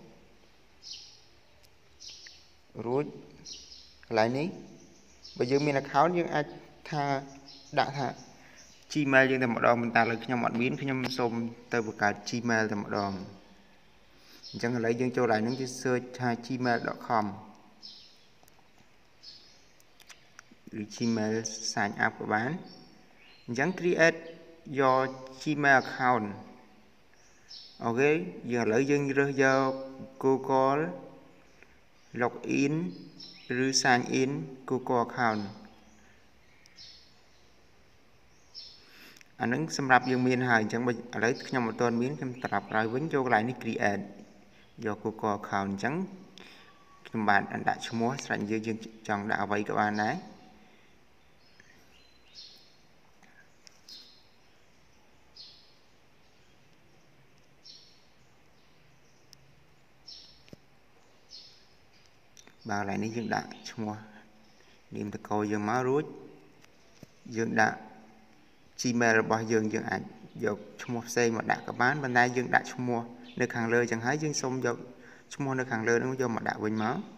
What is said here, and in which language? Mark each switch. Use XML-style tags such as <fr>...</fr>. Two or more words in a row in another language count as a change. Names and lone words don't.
<km>រួចកន្លែងនេះបើយើងមាន account យើងអាចថាដាក់ថា Gmail យើងតែម្ដងមិនតែឥឡូវខ្ញុំអត់មានខ្ញុំសូមទៅបង្កើត Gmail តែម្ដងអញ្ចឹងឥឡូវយើងចូលឡើងហ្នឹងយើង search ថា gmail.com ឬ</km> <en>Gmail sign up</en> <km>ក៏បានអញ្ចឹង</km> <en>create your Gmail account</en> <km>អូខេយើងឥឡូវយើងរើសយក</km> <en>Google login</en> <km>ឬ</km> <en>sign in Google account</en> <km>អានឹងសម្រាប់យើងមានហើយអញ្ចឹងបើឥឡូវខ្ញុំអត់ទាន់មានខ្ញុំត្រឡប់ក្រោយវិញចូលកន្លែងនេះ create យក</km> <en>Google account</en> <km>អញ្ចឹងខ្ញុំបានដាក់ឈ្មោះស្រេចយើងចង់ដាក់អ្វីក៏បានដែរ បាទកន្លែងនេះយើងដាក់ឈ្មោះនាមតកោយើងមករួចយើងដាក់ Gmail របស់យើងអាចយកឈ្មោះផ្សេងមកដាក់ក៏បានប៉ុន្តែយើងដាក់ឈ្មោះនៅខាងលើចឹងហើយយើងសូមយកឈ្មោះនៅខាងលើនោះយកមកដាក់វិញមក</km>